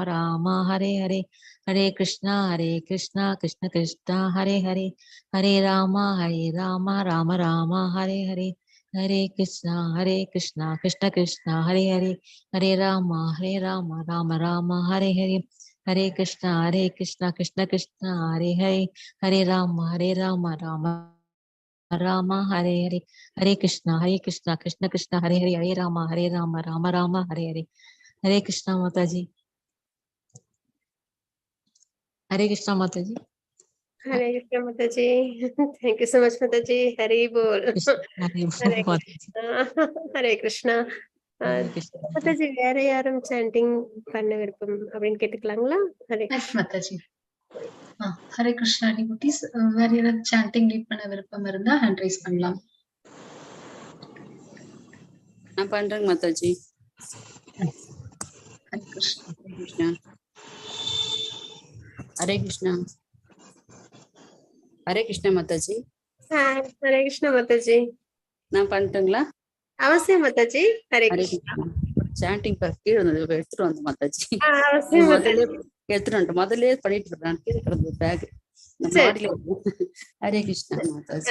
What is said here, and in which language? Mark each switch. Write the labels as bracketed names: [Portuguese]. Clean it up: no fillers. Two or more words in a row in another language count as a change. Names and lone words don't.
[English] Rama Hare Hare Hare Krishna Krishna Krishna Hare Hare Hare Rama Rama Rama Hare Hare Hare Krishna Krishna Krishna Hare Hare Hare Rama Rama Rama Hare Hare Hare Krishna Krishna Krishna Hare Hare Hare Rama Rama Rama Hare Hare Hare Krishna Krishna Krishna Hare Hare Hare Rama Rama Rama Hare Hare Hare Krishna Mataji. Hare Krishna Mataji. Hare Krishna Mataji. Thank you so much Mataji. Hare Bol. Hare [Tamil] Hare Krishna. Hare Krishna. Mataji வேற யாரும் சாண்டிங் பண்ண விருப்பம் அப்படின்னு கேட்டுக்கலாங்களா? ஹரே [English] Yes, Mataji. Hare Krishna devotees, [Tamil] வேற யாராவது [English] chanting lead [Tamil] பண்ண விருப்பம் இருந்தா [English] hand raise [Tamil] பண்ணலாம். நான் பண்றேங்க மாதாஜி. Hare Krishna. ஹரே கிருஷ்ணா. ஹரே கிருஷ்ணா மாதாஜி. ஹரே கிருஷ்ணா மாதாஜி. நான் பண்ணட்டுங்களா? அவசியம் மாதாஜி. ஹரே கிருஷ்ணா. சாண்டிங் கீழே எடுத்துட்டு வந்த மாதாஜி. அவசியம் முதல்ல எடுத்துட்டு வந்துட்டு முதல்ல பண்ணிட்டு இருக்கேன். கீழே கிடந்தது பேக். மாடியில ஹரே கிருஷ்ணா மாதாஜி.